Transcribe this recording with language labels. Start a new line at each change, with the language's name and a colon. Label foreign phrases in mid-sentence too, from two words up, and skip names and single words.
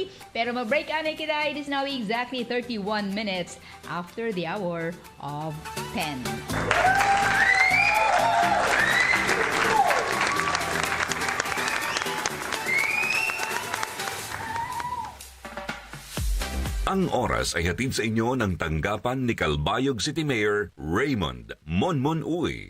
Waray: Pero ma-break anay kita,
English: it is now exactly 31 minutes after the hour of 10.
Filipino: Ang oras ay hatid sa inyo ng tanggapan ni Calbayog City Mayor Raymond Monmon Uy.